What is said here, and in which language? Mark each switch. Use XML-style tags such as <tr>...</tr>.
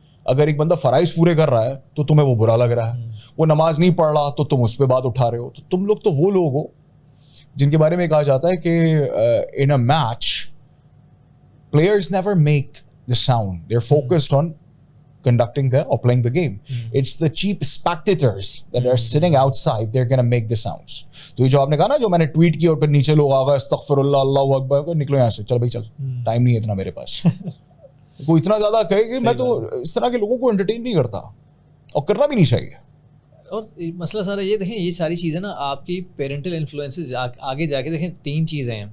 <ur>اگر ایک بندہ فرائض پورے کر رہا ہے تو تمہیں وہ برا لگ رہا ہے, وہ نماز نہیں پڑھ رہا تو تم اس پہ بات اٹھا رہے ہو. تو تم لوگ تو وہ لوگ ہو جن کے بارے میں کہا جاتا ہے کہ</ur> <en>In a match players never make the sound, they're focused on conducting or playing the game. It's the cheap spectators that are sitting outside, they're going to make the sounds.</en> <ur>تو یہ جو آپ نے کہا نا, جو میں نے ٹویٹ کیا اور پھر نیچے لوگ آگا استغفر اللہ اللہ اکبر, نکلو یہاں سے, چل بھائی چل, ٹائم نہیں ہے اتنا میرے پاس. کوئی اتنا زیادہ کہے کہ میں تو اس طرح کے لوگوں کو انٹرٹین نہیں کرتا, اور کرنا بھی نہیں چاہیے. اور مسئلہ سارا یہ دیکھیں, یہ ساری چیزیں نا آپ کی پیرنٹل انفلوئنسز آگے جا کے دیکھیں 3 چیزیں ہیں.</ur>